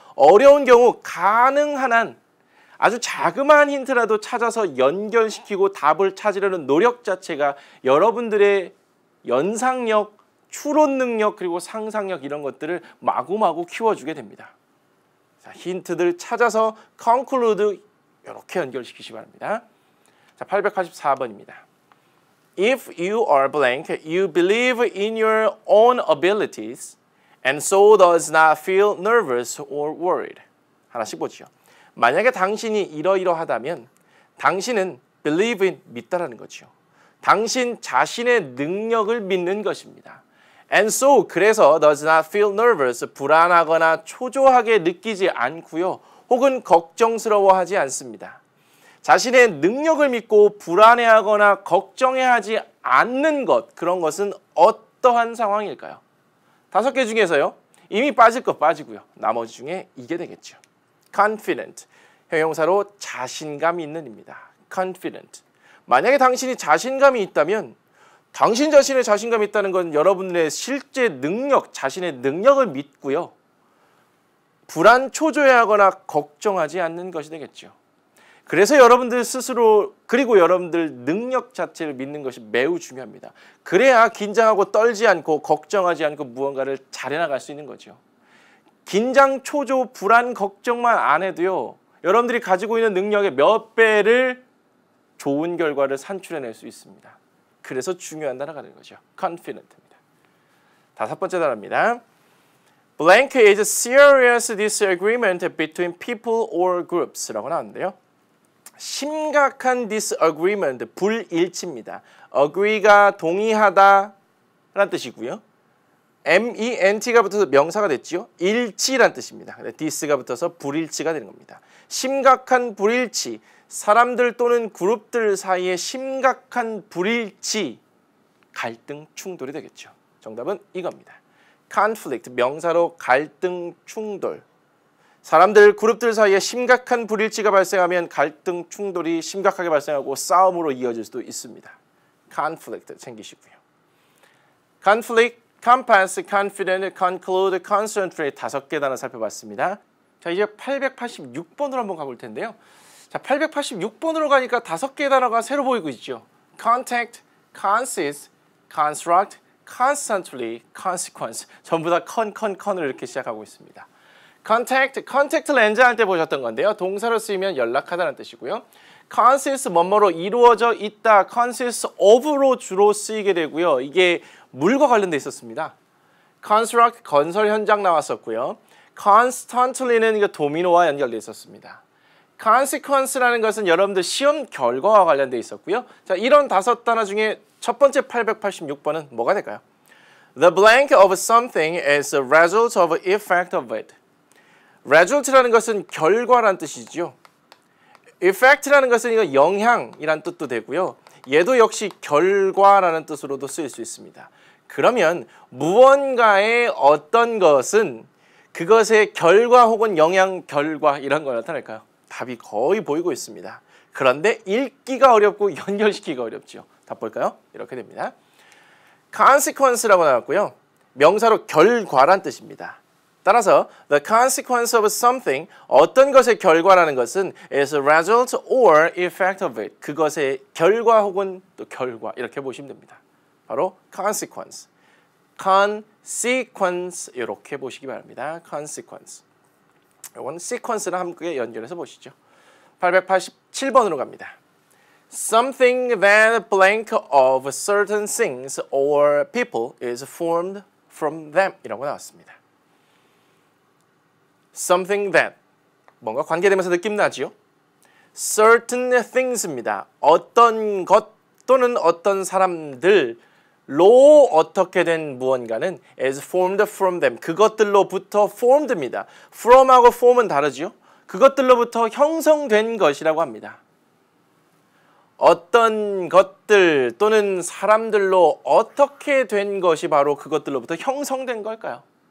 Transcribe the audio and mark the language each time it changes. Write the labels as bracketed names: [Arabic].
[Korean] 어려운 경우 가능한 한 아주 자그마한 힌트라도 찾아서 연결시키고 답을 찾으려는 노력 자체가 여러분들의 연상력, 추론 능력 그리고 상상력 이런 것들을 마구마구 키워주게 됩니다. 자, 힌트들 찾아서 conclude 이렇게 연결시키시기 바랍니다. 자, 884번입니다. [English] If you are blank, you believe in your own abilities and so does not feel nervous or worried. [Korean] 하나씩 보죠. 만약에 당신이 이러이러하다면 당신은 [English] believe in [Korean] 믿다라는 거죠. 당신 자신의 능력을 믿는 것입니다. [English] And so [Korean] 그래서 [English] does not feel nervous [Korean] 불안하거나 초조하게 느끼지 않고요. 혹은 걱정스러워하지 않습니다. 자신의 능력을 믿고 불안해하거나 걱정해하지 않는 것 그런 것은 어떠한 상황일까요? 5개 중에서요. 이미 빠질 거 빠지고요. 나머지 중에 이게 되겠죠. confident 형용사로 자신감 있는입니다. confident 만약에 당신이 자신감이 있다면 당신 자신의 자신감이 있다는 건 여러분의 실제 능력, 자신의 능력을 믿고요. 불안, 초조해하거나 걱정하지 않는 것이 되겠죠. 그래서 여러분들 스스로 그리고 여러분들 능력 자체를 믿는 것이 매우 중요합니다. 그래야 긴장하고 떨지 않고 걱정하지 않고 무언가를 잘해나갈 수 있는 거죠. 긴장, 초조, 불안, 걱정만 안 해도요. 여러분들이 가지고 있는 능력의 몇 배를 좋은 결과를 산출해낼 수 있습니다. 그래서 중요한 단어가 되는 거죠. confident입니다. 5번째 단어입니다. [English] Blank is a serious disagreement between people or groups [Korean] 라고 나왔는데요. 심각한 disagreement, 불일치입니다. agree가 동의하다 라는 뜻이고요. ment가 붙어서 명사가 됐죠. 일치란 뜻입니다. dis가 붙어서 불일치가 되는 겁니다. 심각한 불일치, 사람들 또는 그룹들 사이에 심각한 불일치, 갈등, 충돌이 되겠죠. 정답은 이겁니다. conflict, 명사로 갈등, 충돌. 사람들, 그룹들 사이에 심각한 불일치가 발생하면 갈등, 충돌이 심각하게 발생하고 싸움으로 이어질 수도 있습니다. conflict 챙기시고요. [English] conflict, compass, confident, conclude, concentrate [Korean] 5개 단어 살펴봤습니다. 자, 이제 886번으로 한번 가볼 텐데요. 자, 886번으로 가니까 5개의 단어가 새로 보이고 있죠. [English] contact, consist, construct, constantly, consequence. [Korean] 전부 다 컨을 이렇게 시작하고 있습니다. contact 렌즈 할 때 보셨던 건데요. 동사로 쓰이면 연락하다는 뜻이고요. consist 뭐뭐로 이루어져 있다. consist of로 주로 쓰이게 되고요. 이게 물과 관련돼 있었습니다. construct 건설 현장 나왔었고요. constantly는 이거 도미노와 연결돼 있었습니다. consequence라는 것은 여러분들 시험 결과와 관련돼 있었고요. 자, 이런 5단어 중에 첫 번째 886번은 뭐가 될까요? [English] The blank of something is a result of effect of it. [Korean] result라는 것은 결과란 뜻이죠. effect라는 것은 이거 영향이란 뜻도 되고요. 얘도 역시 결과라는 뜻으로도 쓰일 수 있습니다. 그러면 무언가의 어떤 것은 그것의 결과 혹은 영향, 결과 이런 걸 나타낼까요? 답이 거의 보이고 있습니다. 그런데 읽기가 어렵고 연결시키기가 어렵죠. 답 볼까요? 이렇게 됩니다. consequence라고 나왔고요. 명사로 결과란 뜻입니다. 따라서 [English] the consequence of something, [Korean] 어떤 것의 결과라는 것은 [English] is a result or effect of it. [Korean] 그것의 결과 혹은 또 결과 이렇게 보시면 됩니다. 바로 consequence. consequence 이렇게 보시기 바랍니다. [English] consequence. [Korean] 이건 sequence랑 함께 연결해서 보시죠. 887번으로 갑니다. [English] Something that blank of certain things or people is formed from them [Korean] 이라고 나왔습니다. [English] Something that [Korean] 뭔가 관계되면서 느낌 나지요? certain things입니다. 어떤 것 또는 어떤 사람들로 어떻게 된 무언가는 [English] is formed from them. [Korean] 그것들로부터 formed입니다. from하고 form은 다르지요? 그것들로부터 형성된 것이라고 합니다. 어떤 것들 또는 사람들로 어떻게 된 것이 바로 그것들로부터 형성된 걸까요?